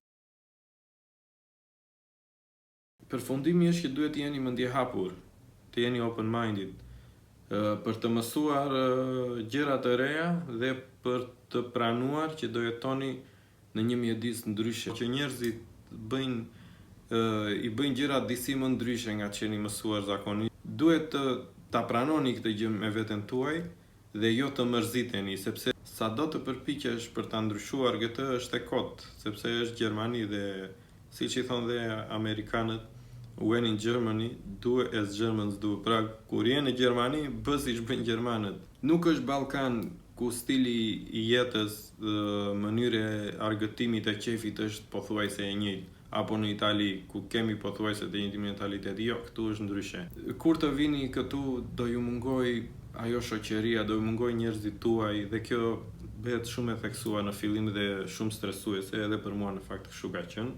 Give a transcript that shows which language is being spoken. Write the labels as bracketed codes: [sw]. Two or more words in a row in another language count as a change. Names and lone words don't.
[sq] Përfundimi është që duhet të jeni mendje hapur, të jeni open-minded, për të mësuar gjëra të reja dhe për të pranuar që do jetoni në një mjedis ndryshe, që njerëzit i bëjnë gjëra disi më ndryshe nga që jeni mësuar zakonisht. Duhet ta pranoni këtë gjë me veten tuaj dhe jo të mërziteni, sepse sa do të përpiqesh për ta ndryshuar këtë është e kot, sepse është Gjermani dhe siç i thonë dhe amerikanët, [en] when in Germany, do as Germans do. [sq] Pra, kur je në Gjermani, bë siç bëjnë gjermanët. Nuk është Ballkan ku stili i jetës, mënyra e argëtimit e qefit është pothuajse e njëjtë, apo në Itali ku kemi pothuajse të njëjtin mentalitet. Jo, këtu është ndryshe. Kur të vini këtu do ju mungoj ajo shoqëria, do ju mungoj njerëzit tuaj dhe kjo bëhet shumë e theksuar në fillim dhe shumë stresuese, edhe për mua në fakt kështu ka qenë.